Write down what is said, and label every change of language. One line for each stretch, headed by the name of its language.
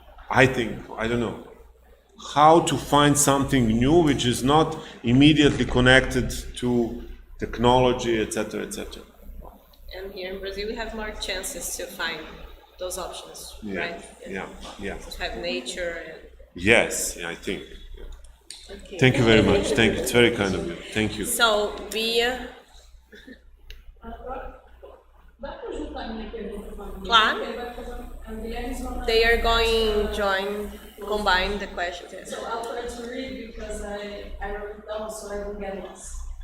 English: I don't know how to find something new which is not immediately connected to technology, etc., etc. And here in Brazil, we have more chances to find those options, right? Yeah. To have nature. And... Yes, I think. Yeah. Okay. Thank you very much. Thank you. It's very kind of you. Thank you. So, Bia.
Portuguese: Dá para juntar a minha pergunta com a minha? Claro. Porque vai fazer a Guilherme
English: They are going combine the questions. Yes. So I'll try to read because I wrote it down so I don't get lost.